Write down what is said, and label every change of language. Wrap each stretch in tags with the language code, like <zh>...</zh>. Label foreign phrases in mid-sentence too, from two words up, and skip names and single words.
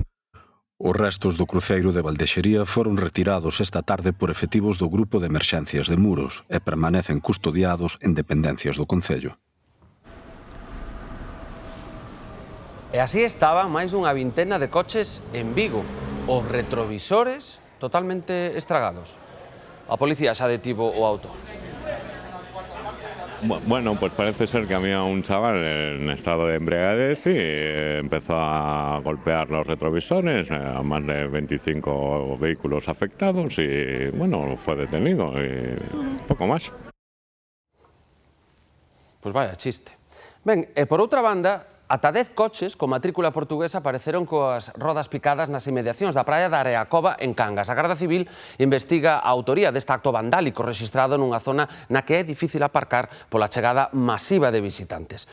<gl>Os restos do cruceiro de Valdexería foron retirados esta tarde por efectivos do Grupo de Emerxencias de Muros e permanecen custodiados en dependencias do concello. E así estaban máis dunha vintena de coches en Vigo, os retrovisores totalmente estragados. A policía xa detivo o autor.</gl> <es>Bueno, pues parece ser que había un chaval en estado de embriaguez y empezó a golpear los retrovisores, a más de 25 vehículos afectados y, bueno, fue detenido y poco más.</es> <gl>Pois vaya chiste. Ben, e por outra banda, ata 10 coches con matrícula portuguesa apareceron coas rodas picadas nas inmediacións da praia da Areacova en Cangas. A Garda Civil investiga a autoría deste acto vandálico rexistrado nunha zona na que é difícil aparcar pola chegada masiva de visitantes.</gl>